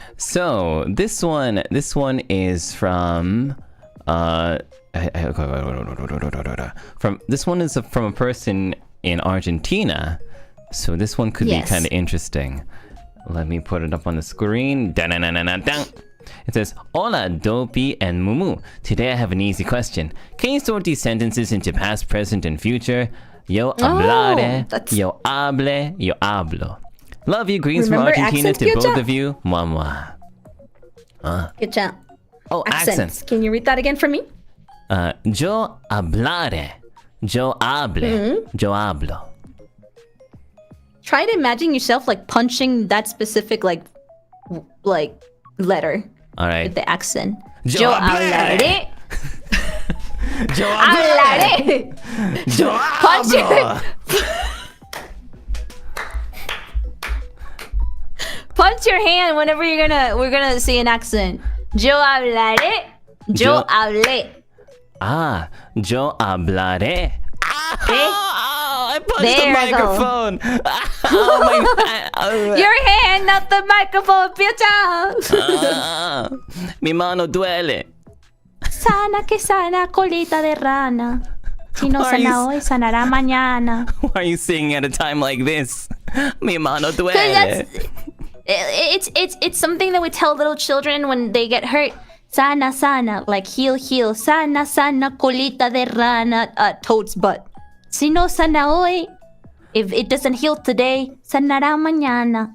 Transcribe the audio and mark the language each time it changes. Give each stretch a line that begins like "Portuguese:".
English: So this one is from from a person in Argentina. So this one could Yes. be kind of interesting. Let me put it up on the screen. Dun-dun-dun-dun-dun. It says,
Spanish: Hola,
English: Doppy and Mumu. Today I have an easy question. Can you sort these sentences into past, present, and future?
Spanish: Yo hablare, yo hable, yo hablo.
English: Love you, greens from Argentina to both of you. Mwah, mwah. Good job. Oh, accents. Can you read that again for me?
Spanish: Yo hablare, yo hable, yo hablo.
English: Try to imagine yourself like punching that specific like letter. All right. With the accent.
Spanish: Yo hablaré. Yo hablaré. Yo hablo.
English: Punch your hand whenever we're gonna say an accent.
Spanish: Yo hablaré. Yo hablé. Ah, yo hablaré.
English: I punched there the microphone. Oh my god. Your hand, not the microphone, Picha.
Spanish: Mi mano duele. Sana que sana, colita de rana. Si no sana hoy, sanará mañana.
English: Why are you singing at a time like this?
Spanish: Mi mano duele.
English: It's something that we tell little children when they get hurt.
Spanish: Sana, sana,
English: like heal.
Spanish: Sana, sana, colita de rana,
English: toad's butt.
Spanish: Si no sana hoy,
English: if it doesn't heal today,
Spanish: sanará mañana.